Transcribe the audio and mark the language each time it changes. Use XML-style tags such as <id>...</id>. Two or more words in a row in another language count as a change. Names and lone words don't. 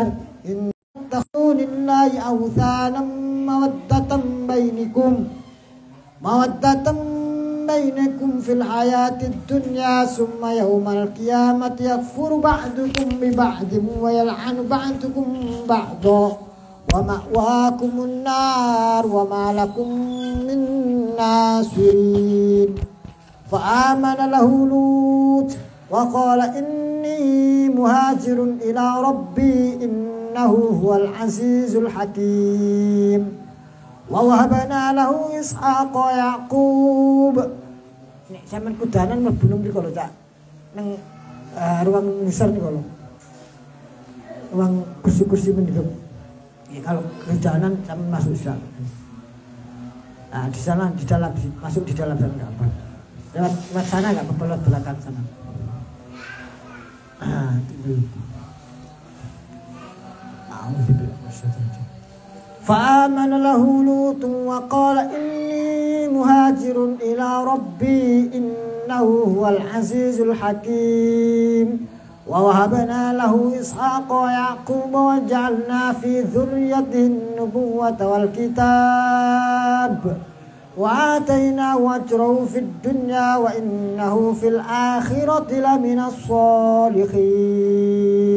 <ar>إن تخذن الله أوثانا مودة بينكم في الحياة الدنيا ثم يوم القيامة يكفر بعضكم ببعض ويلعن بعضكم بعضا ومأواكم النار وما لكم من ناصرين. فآمن له لوط وقال إني مهاجر إلى ربي إنه هو العزيز الحكيم. ووهبنا له إسحاق ويعقوب.</ar> <jv>Nek sampean kudanan mlebu mriko lho Cak. Nang ruang ngisor niku lho. Ruang kursi-kursi mendika.</jv> <id>Ya kalau</id> <jv>kudanan sampean</jv> <id>masuk sana. Nah, di sana di dalam masuk di dalam sana enggak apa. Lewat sana enggak apa-apa, lewat belakang sana. Itu.</id> <ar>فآمن له لوط وقال إني مهاجر إلى ربي إنه هو العزيز الحكيم. ووهبنا له إسحاق ويعقوب وجعلنا في ذريته النبوة والكتاب وآتيناه أجره في الدنيا وإنه في الآخرة لمن الصالحين.</ar>